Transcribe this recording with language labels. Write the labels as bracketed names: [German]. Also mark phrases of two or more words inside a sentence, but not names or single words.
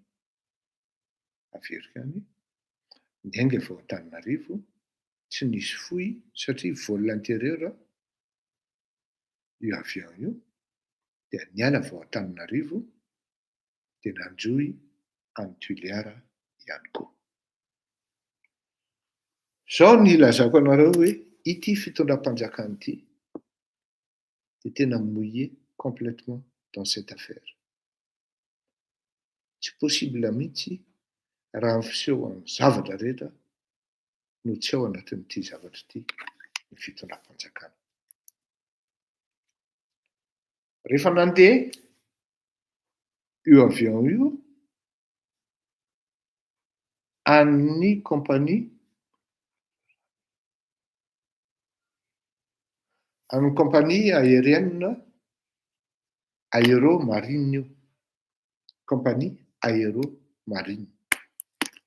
[Malagasy] Averika any, niainga avy ao Antananarivo, tsy nisy foy satria [French] vol intérieur [Malagasy] io avion io, dia niala avy ao Antananarivo dia nanjoy any Tuiliara ihany koa. Zao ny ilazako anareo hoe ity fitondram-panjakana ity dia tena [French] mouillé complètement dans cette affaire. [Malagasy] Tsy possible mihitsy raha ny fiseho amin'ny zavatra rehetra no tsy ao anatin'ity zavatra ity, ny fitondram-panjakana. Rehefa nandeha io avion io amin'ny [French] compagnie aérienne [Malagasy] aéromarine io, compagnie aéromarine.